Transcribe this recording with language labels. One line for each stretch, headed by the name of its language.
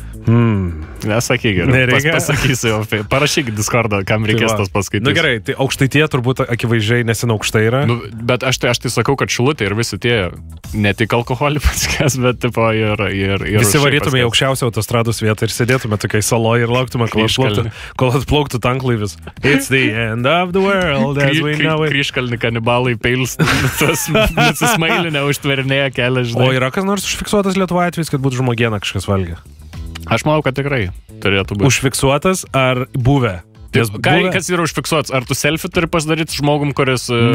Lithuanian: Nesakyk gerai, pasakysiu, parašyk Discordą, kam reikės tas paskaityti. Gerai, tai Aukštaitija turbūt akivaizdžiai nesin aukštai yra. Bet aš tai sakau, kad Šilutė ir visi tie ne tik alkoholį paskės, bet tipo ir visi varytume į aukščiausią autostrados vietą ir sėdėtume tokiai saloje ir lauktume, kol atplauktų tanklaivis.
English: It's the end of the world as we know it.
Lithuanian: Kryžkalni kanibalai peils, tas nusismailinę užtverinėję kelią, žinai. O yra kas nors užfiksuotas Lietuvoje atvejis, kad būtų žmogieną kažkas valgė? Aš manau, kad tikrai turėtų būti. Užfiksuotas ar buvę? Kas yra užfiksuotas? Ar tu selfie turi pasidaryti žmogum, kuris